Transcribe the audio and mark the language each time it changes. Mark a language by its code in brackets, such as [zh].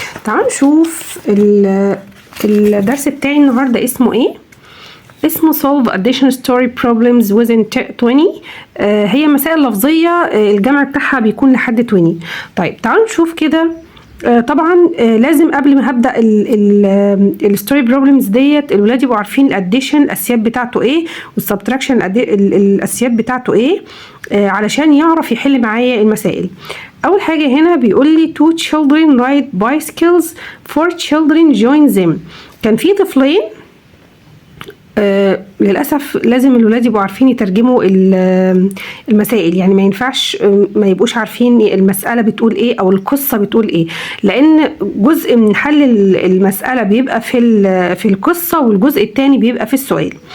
[ar] تعالوا نشوف الدرس بتاعي النهارده اسمه ايه. اسمه [en] solve addition story problems within 20. [ar] هي مسائل لفظيه، الجمع بتاعها بيكون لحد 20. طيب تعالوا نشوف كده. طبعا لازم قبل ما هبدا [en] الستوري بروبلمز [ar] ديت الولاد يبقوا عارفين الاديشن الاساسيات بتاعته ايه، والسبتراكشن الاساسيات بتاعته ايه، علشان يعرف يحل معايا المسائل. اول حاجه هنا بيقول لي [en] two children ride bicycles, 4 children join them. [ar] كان في طفلين، للأسف لازم الولاد يبقوا عارفين يترجموا المسائل، يعني ما ينفعش ما يبقوش عارفين المسألة بتقول ايه او القصة بتقول ايه، لان جزء من حل المسألة بيبقى في القصة، والجزء التاني بيبقى في السؤال.